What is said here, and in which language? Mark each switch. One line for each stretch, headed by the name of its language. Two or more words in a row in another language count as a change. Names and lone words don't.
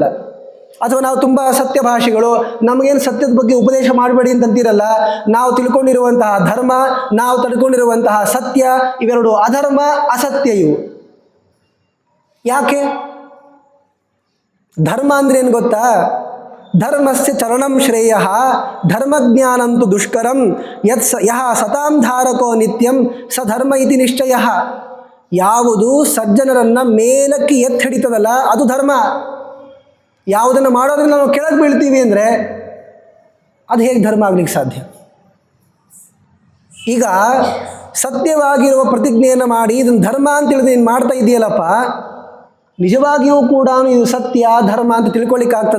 Kannada: ಅಥವಾ ನಾವು ತುಂಬ ಸತ್ಯಭಾಷಿಗಳು, ನಮಗೇನು ಸತ್ಯದ ಬಗ್ಗೆ ಉಪದೇಶ ಮಾಡಬೇಡಿ ಅಂತಂತೀರಲ್ಲ. ನಾವು ತಿಳ್ಕೊಂಡಿರುವಂತಹ ಧರ್ಮ, ನಾವು ತಿಳ್ಕೊಂಡಿರುವಂತಹ ಸತ್ಯ ಇವೆರಡು ಅಧರ್ಮ, ಅಸತ್ಯ ಇವು. ಯಾಕೆ? ಧರ್ಮ ಅಂದ್ರೆ ಏನು ಗೊತ್ತಾ?
Sanskrit: ಧರ್ಮಸ್ಯ ಚರಣಂ ಶ್ರೇಯ ಧರ್ಮಜ್ಞಾನಂತು ದುಷ್ಕರಂ ಯಹ ಸತಾಂ ಧಾರಕೋ ನಿತ್ಯಂ ಸ ಧರ್ಮ ಇತಿ ನಿಶ್ಚಯ.
Kannada: ಯಾವುದು ಸಜ್ಜನರನ್ನು ಮೇಲಕ್ಕೆ ಎತ್ತಿ ಹಿಡಿತದಲ್ಲ ಅದು ಧರ್ಮ. ಯಾವುದನ್ನು ಮಾಡೋದ್ರಿಂದ ನಾವು ಕೆಳಗೆ ಬೀಳ್ತೀವಿ ಅಂದರೆ ಅದು ಹೇಗೆ ಧರ್ಮ ಆಗ್ಲಿಕ್ಕೆ ಸಾಧ್ಯ? ಈಗ ಸತ್ಯವಾಗಿರುವ ಪ್ರತಿಜ್ಞೆಯನ್ನು ಮಾಡಿ ಇದನ್ನು ಧರ್ಮ ಅಂತ ಹೇಳಿದ್ರೆ ನೀನು ಮಾಡ್ತಾ ಇದೆಯಲ್ಲಪ್ಪ, ನಿಜವಾಗಿಯೂ ಕೂಡ ಇದು ಸತ್ಯ ಧರ್ಮ ಅಂತ ತಿಳ್ಕೊಳ್ಳಿಕ್ಕಾಗ್ತದ?